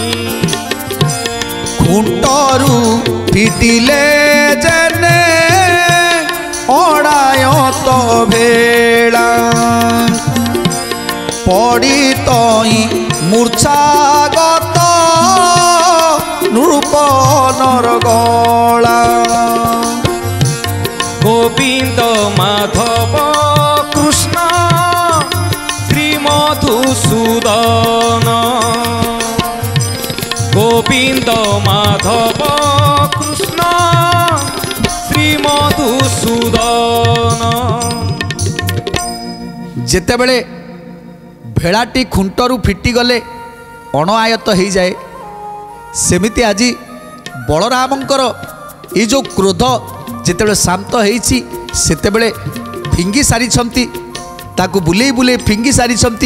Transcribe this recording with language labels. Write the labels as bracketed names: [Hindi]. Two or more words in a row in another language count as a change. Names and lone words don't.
[Odia] ଖୁଣ୍ଟରୁ ଫିଟିଲେ ଯେନେ ଅଣାୟତ ଭେଳା, ପଡ଼ି ତଇ ମୂର୍ଚ୍ଛାଗତ ନୃପନର ଗଳା। গোবিন্দ মাধব কৃষ্ণ শ্রী মধুসূদন গোবিন্দ মাধব কৃষ্ণ শ্রী মধুসূদন। ଯେତେବେଳେ ଭେଳାଟି ଖୁଣ୍ଟରୁ ଫିଟିଗଲେ ଅଣଆୟତ ହେଇଯାଏ, ସେମିତି ଆଜି ବଳରାମଙ୍କର ଏ ଯେଉଁ କ୍ରୋଧ ଯେତେବେଳେ ଶାନ୍ତ ହେଇଛି, ସେତେବେଳେ ଫିଙ୍ଗି ସାରିଛନ୍ତି, ତାକୁ ବୁଲେଇ ବୁଲେଇ ଫିଙ୍ଗି ସାରିଛନ୍ତି।